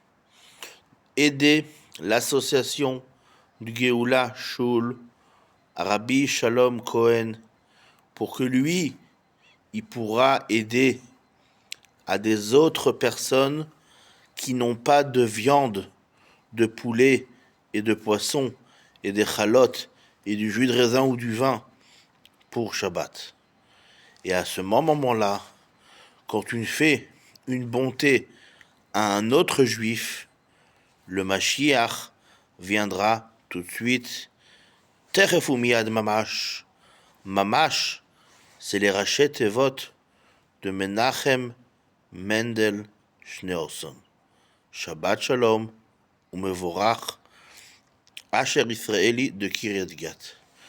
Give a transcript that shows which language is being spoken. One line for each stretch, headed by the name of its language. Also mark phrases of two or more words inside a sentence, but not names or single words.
French: Aidez l'association du Géoula Shaul, Rabbi Shalom Cohen, pour que lui, il pourra aider à des autres personnes qui n'ont pas de viande, de poulet et de poisson, et des chalotes, et du jus de raisin ou du vin pour Shabbat. Et à ce moment-là, quand tu fais une bonté à un autre juif, le Mashiach viendra tout de suite.
Hebrew: תיכף ומיד ממש. ממש,
French: c'est les
Hebrew: ראשי תיבות
French: de Menachem Mendel Schneerson.
Hebrew: שבת שלום, ומבורך, Asher Israeli de Kiryat Gat.